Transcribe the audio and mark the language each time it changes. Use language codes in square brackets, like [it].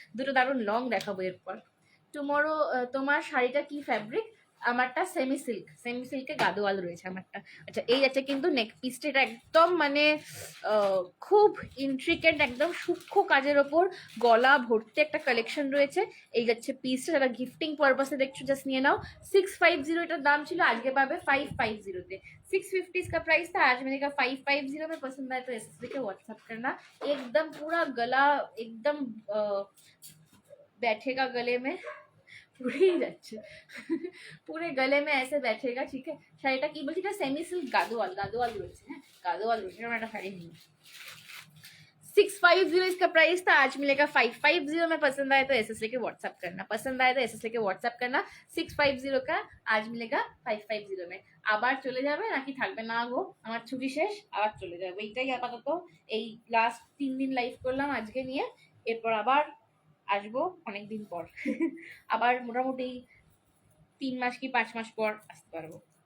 [bn] দুটো দারুণ লং দেখাবো এরপর। টুমরো, তোমার শাড়িটা কি ফ্যাব্রিক? আমারটা সেমি সিল্ক, সেমি সিল্কে গাদোয়াল রয়েছে আমারটা। আচ্ছা, এই যাচ্ছে কিন্তু নেক পিসটা, এটা একদম মানে খুব ইন্ট্রিকেট, একদম সূক্ষ্ম কাজের ওপর গলা ভর্তি একটা কালেকশন রয়েছে। এই যাচ্ছে পিসটা, যারা গিফটিং পারপাসে দেখছো জাস্ট নিয়ে নাও। [hi] 650 [bn] এটার দাম ছিল, আজকে পাবে [hi] 550 650 इसका प्राइस था, आज मैंने कहा 550 में पसंद आए तो एसएसबी के व्हाट्सएप करना। एकदम पूरा गला एकदम बैठेगा गले में, [bn] পুরেই যাচ্ছে, [hi] পুরে গলে মে ऐसे बैठेगा, ठीक है। [bn] শাড়িটা কি বলছি, এটা সেমি সিল্ক গাদোয়াল, গাদোয়াল রয়েছে, হ্যাঁ গাদোয়াল রয়েছে, এরকম একটা শাড়ি নিই। [hi] 650 इसका प्राइस था, आज मिलेगा 550 में। पसंद आए तो एसएस लेके व्हाट्सएप करना, पसंद आए तो एसएस लेके व्हाट्सएप करना। 650 का आज मिलेगा 550 में। [bn] আবার চলে যাবে নাকি থাকবে না গো, আমার ছুটি শেষ, আবার চলে যাবে। এইটাই আপাতত, এই লাস্ট 3 দিন লাইভ করলাম আজকে নিয়ে, এরপর আবার আসবো অনেকদিন পর। আবার মোটামুটি 3 মাস কি 5 মাস পর আসতে পারবো।